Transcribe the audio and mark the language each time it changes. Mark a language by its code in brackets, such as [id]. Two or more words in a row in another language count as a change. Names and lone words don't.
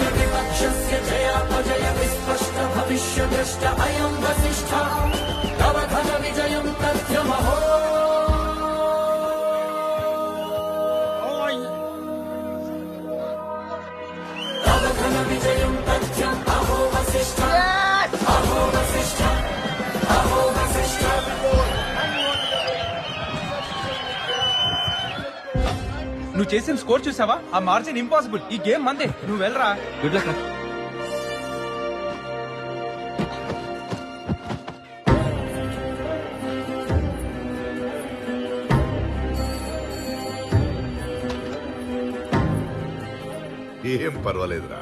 [sa] विपक्षस्य जयापजय विस्पष्ट भविष्यद्रष्ट अयं वसिष्ठः तव घन विजयं तथ्यमहो तव घन विजयं तथ्यम् अहो वसिष्ठ अहो वसिष्ठ अहो वसिष्ठ [te] నువ్వు చేసిన స్కోర్ చూసావా? ఆ [en] margin impossible. [te] ఈ గేమ్ మందే. నువ్వు వెళ్ళరా. [en] Good luck. [te] ఏం పర్వాలేదురా.